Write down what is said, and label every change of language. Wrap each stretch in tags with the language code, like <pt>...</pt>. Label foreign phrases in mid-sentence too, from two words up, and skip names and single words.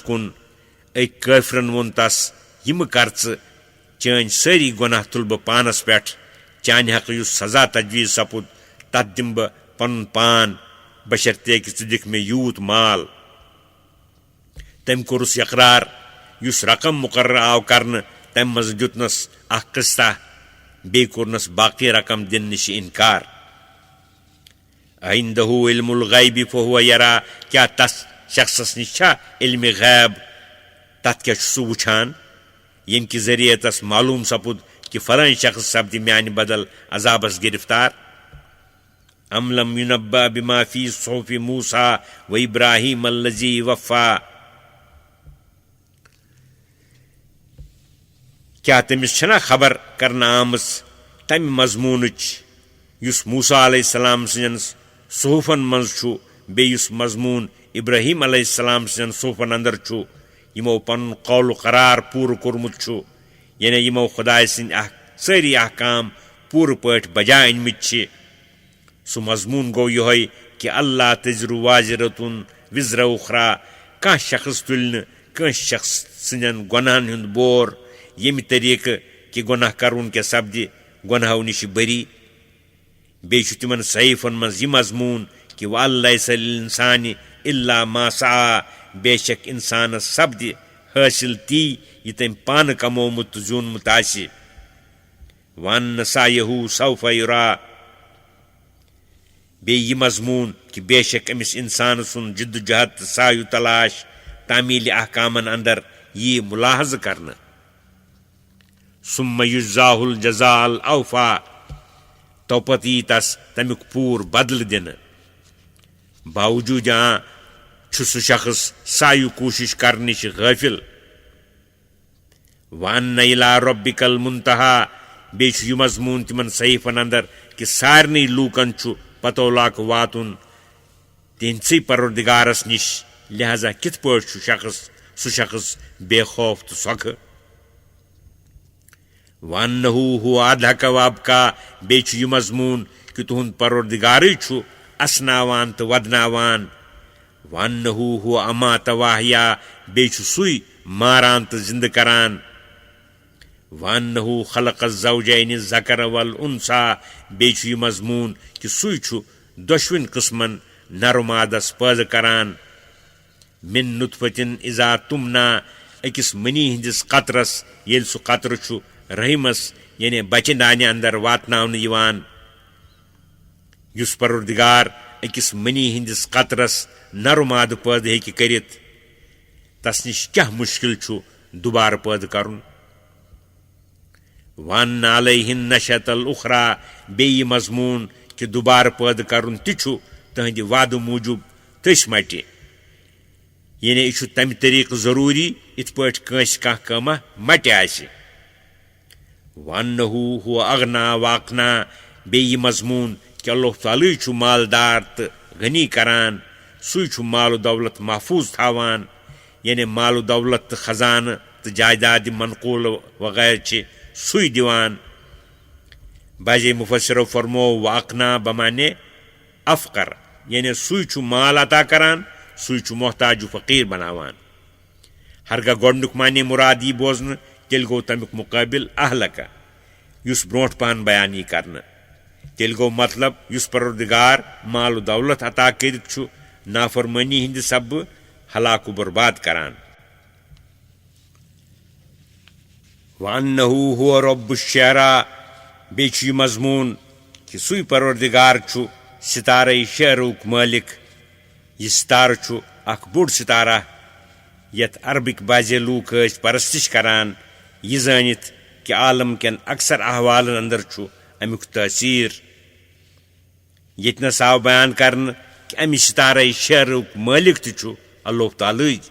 <ks>کُن أکۍ کٲفرن ووٚن تس یہِ مہٕ کر ژٕ چٲنۍ سٲری گۄناہ تُلہٕ بہٕ پانس پٮ۪ٹھ چانہِ حقہٕ یُس سزا تجویٖز سپُد تتھ دِمہٕ بہٕ پنُن پان بشرطیکہِ ژٕ دِکھ مےٚ یوٗت مال تٔمۍ کوٚرُس اقرار یُس رقم مقرر آو کرنہٕ تمہِ منٛز دیُتنس اکھ قٕسطہ بیٚیہِ کوٚرنس باقٕے رقم دِنہٕ نِش انکار</ks> <ar>عِندہُ علم الغیبِ فہو یرا</ar> <ks>کیٛاہ تس شخصس نِش چھا علمِ غیب تتھ کیٛاہ چھُ سُہ وٕچھان ییٚمہِ کہِ ذٔریعہٕ تس معلوٗم سپُد کہ فلان شخص سپدِ میانہِ بدل عذابس گرفتار؟</ks> <ar>ام لم ينبأ بما في صحف موسى وإبراهيم الذي وفى</ar> <ks>کیا تمس چھنا خبر کرنا آمٕژ تمہِ مضموٗنٕچ یُس موسیٰ علیہ السلام سٕنٛدٮ۪ن صحفن منٛز چھُ بیٚیہِ یُس مضموٗن ابراہیم علیہ السلام سٕنٛدٮ۪ن صحفن اندر چھُ یِمو پنُن قول و قرار پوٗرٕ کوٚرمُت چھُ یعنی یِمو خۄداے سٕنٛدۍ سٲری احکام پوٗرٕ پٲٹھۍ بجا أنۍمٕتۍ چھِ سُہ مضموٗن گوٚو یِہوٚے کہ اللہ</ks> <ar>تزر وازرتن وزر اخرى</ar> <ks>کانٛہہ شخص تُلہِ نہٕ کٲنٛسہِ شخص سٕنٛدٮ۪ن گۄنہن ہُنٛد بور ییٚمہِ طریٖقہٕ کہ گۄناہ کرُن کیٛاہ سپدِ گۄنہو نِش بٔری بیٚیہِ چھُ تِمن صحیفن منٛز یہِ مضموٗن کہ</ks> <ar>وَأَن لَيْسَ لِلْإِنسانِ إِلَّا مَا سَعَىٰ</ar> <ks>بے شک اِنسانس سپدِ حٲصِل تی یہِ تٔمۍ پانہٕ کمومُت تہٕ زیوٗنمُت آسہِ</ks> <ar>وَأَنَّ سَعْیَهُ سَوْفَ یُرَىٰ</ar> <ks>بیٚیہِ یہِ مضموٗن کہ بے شک أمِس اِنسان سُنٛد جِدوجہد تہٕ سایہِ تلاش تعمیٖلِ احکامن اندر یی مُلاحظہٕ کرنہٕ</ks> <ar>ثُمَّ یُجزاہُ الجزاء الاوفیٰ</ar> <ks>توپتہٕ یی تس تمیُک پوٗرٕ بدلہٕ دِنہٕ باوجوٗد چھُ سُہ شخص سایہِ کوٗشش کرنہٕ نِش غٲفِل</ks> <ar>وَأَنَّ إِلَىٰ رَبِّكَ الْمُنتَہَىٰ</ar> <ks>بیٚیہِ چھُ یہِ مضموٗن تِمن صحیفن اندر کہ سارنٕے لوٗکن چھُ پتولاک واتُن تِہنٛدسٕے پروردگارس نِش لہذا کِتھ پٲٹھۍ چھُ سُہ شخص بے خوف تہٕ سۄکھٕ</ks> <ar>وَأَنَّهُ هُوَ أَضْحَكَ وَأَبْكَىٰ</ar> <ks>بیٚیہِ چھُ یہِ مضموٗن کہ تُہُنٛد پروردگارٕے چھُ اسناوان تہٕ ودناوان</ks> <ar>وَأَنَّهُ هُوَ أَمَاتَ وَأَحْیَا</ar> <ks>بیٚیہِ چھُ سُے ماران تہٕ زِنٛدٕ کران</ks> <ar>وَأَنَّهُ خَلَقَ الزَّوْجَيْنِ الذَّكَرَ وَالْأُنثَىٰ</ar> <ks>بیٚیہِ چھُ یہِ مضموٗن کہ سُے چھُ دۄشوٕنی قٕسمن نر و مادس پٲدٕ کران</ks> <ar>مِن نُطفَةٍ اِذَا تُمْنَىٰ</ar> <ks>أکِس مٔنی ہِنٛدِس قطرس ییٚلہِ سُہ قطرٕ چھُ رحمس یعنی بچہِ دانہِ اندر واتناونہٕ یِوان یُس پروردگار أکِس مٔنی ہِنٛدِس قطرس نر و مادٕ پٲدٕ ہیٚکہِ کٔرِتھ تس نِش کیٛاہ مُشکِل چھُ دُبارٕ پٲدٕ کرُن</ks> <ar>وَأَنَّ عَلَيْهِ النَّشْأَةَ الْأُخْرَىٰ</ar> <ks>بیٚیہِ یہِ مضموٗن کہ دُبارٕ پٲدٕ کرُن تہِ چھُ تٕہنٛدِ وعدٕ موٗجوٗب تٔسۍ مٹہِ یعنی یہِ چھُ تمہِ طریٖقہٕ ضروٗری یِتھ پٲٹھۍ کٲنٛسہِ کانٛہہ کٲمہ مٹہِ آسہِ</ks> <ar>وَأَنَّهُ هُوَ أَغْنَىٰ وَأَقْنَىٰ</ar> <ks>بیٚیہِ یہِ مضموٗن کہ اللہ تعالیٰ چھُ مالدار تہٕ غنی کران سُے چھُ مال و دولت محفوٗظ تھاوان یعنی مال و دولت تہٕ خزانہٕ تہٕ جائیداد منقوٗل وغیرہ چھِ سُے دِوان بعضے مُفسِرو فرمو وَأَقْنَىٰ بمانے افقر یعنی سُے چھُ مال عطا کران سُے چھُ محتاج و فقیٖر بناوان ہرگاہ گۄڈنیُک معنی مُراد یی بوزنہٕ تیٚلہِ گوٚو تمیُک مُقٲبِل اہلکہ یُس برونٛٹھ پہن بیان یی کرنہٕ تیٚلہِ گوٚو مطلب یُس پروردگار مال و دولت عطا کٔرِتھ چھُ نافرمٲنی ہِنٛدِ سببہٕ ہلاک و برباد کران</ks> <ar>وَأَنَّهُ هُوَ رَبُّ الشِّعْرَىٰ</ar> <ks>بیٚیہِ چھُ یہِ مضموٗن کہ سُے پروردگار چھُ ستارے شعرُک مٲلِک یہِ ستارٕ چھُ اکھ بوٚڑ ستارہ یتھ عربٕکۍ بعضے لوٗکھ ٲسۍ پرستش کران یہِ زٲنِتھ کہ عالم کٮ۪ن اکثر احوالن اندر چھُ امیُک تٲثیٖر ییٚتنس آو بیان کرنہٕ کہ امہِ ستارے شعرُک مٲلِک تہِ چھُ اللہ تعالیٰ</ks>